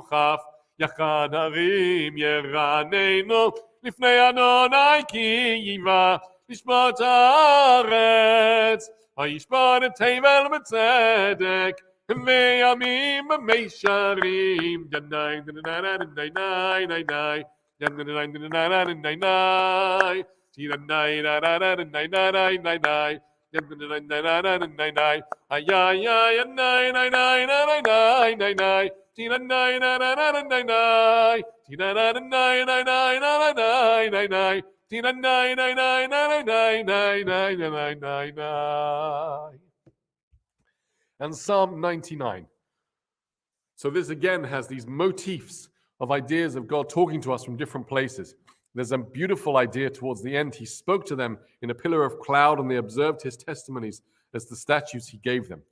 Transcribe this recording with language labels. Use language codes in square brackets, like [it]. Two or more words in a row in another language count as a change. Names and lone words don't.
[he] כף, יחד הרים ירננו, לפני אדוני כי ייבא, לשפוט הארץ, וישפוט את תבל בצדק, וימים במישרים, ינאי דנאי דנאי דנאי דנאי ינאי דנאי דנאי דנאי תינאי דנאי דנאי דנאי דנאי ay ay ay nay nay nay nay nay nay nay tina nay nay nay nay nay tina nay nay nay nay nay nay nay tina nay nay nay nay nay nay nay nay nay. [en] And Psalm 99. So this again has these motifs of ideas of God talking to us from different places. There's a beautiful idea towards the end. He spoke to them in a pillar of cloud, and they observed his testimonies as the statutes he gave them.